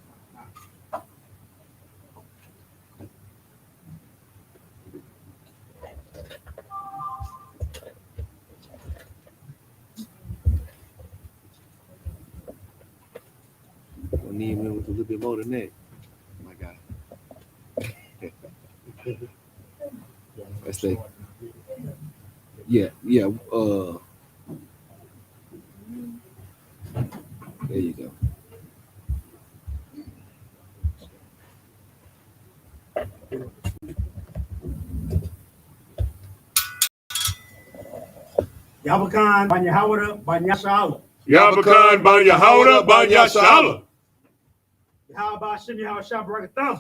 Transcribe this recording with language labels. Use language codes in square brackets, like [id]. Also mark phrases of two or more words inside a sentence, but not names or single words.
[en] I need me with a little bit more than that. Oh my God. Let's say, yeah. There you go. YAHANNA, ban YAHAWADA, ban YAHANNA. YAHANNA, ban YAHAWADA, ban YAHANNA. Yahweh Shem Yahweh Shah Barakatah.